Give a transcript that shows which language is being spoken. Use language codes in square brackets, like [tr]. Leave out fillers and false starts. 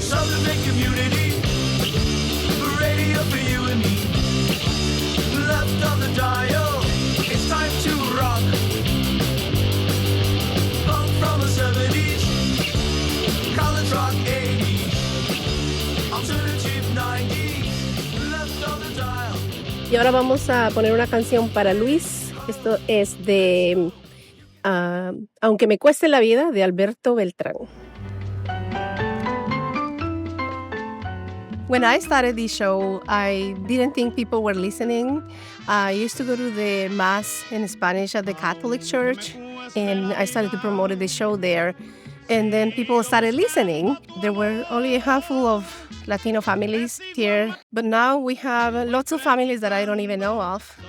[en] Southern community, radio for you and me. Left on the dial, it's time to rock. From the 70s, college rock 80s, alternative 90s, left on the dial. [es] Y ahora vamos a poner una canción para Luis. Esto es de Aunque me cueste la vida, de Alberto Beltrán. [en] When I started this show, I didn't think people were listening. I used to go to the Mass in Spanish at the Catholic Church, and I started to promote the show there. And then people started listening. There were only a handful of Latino families here, but now we have lots of families that I don't even know of.